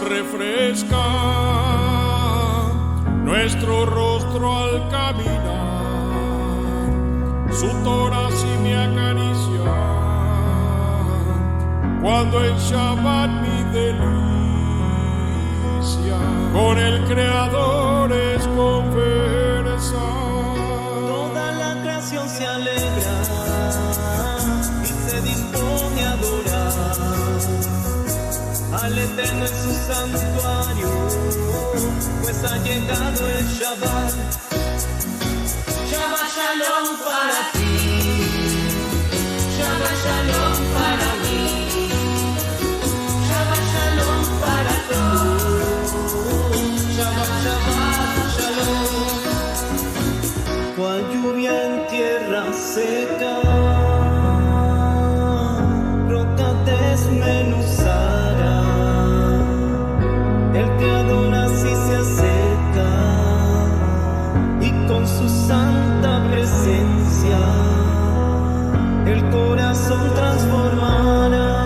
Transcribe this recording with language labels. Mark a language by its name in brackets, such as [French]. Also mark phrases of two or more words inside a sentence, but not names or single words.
[Spanish] refresca nuestro rostro al caminar, su tórax y me acaricia cuando en Shabbat mi delicia con el Creador es conversar. Toda la creación se alegra y se dispone a adorar al Eterno en su santuario, pues ha llegado el Shabbat. [Hebrew] שבת שלום [Spanish] para ti, [Hebrew] שבת שלום [Spanish] para mí, [Hebrew] שבת שלום [Spanish] para todos, [Hebrew] שבת שבת שלום. [Spanish] Cual lluvia en tierra seca, roca desmenuzada, el Creador así se acerca y con su santa presencia el corazón transformará.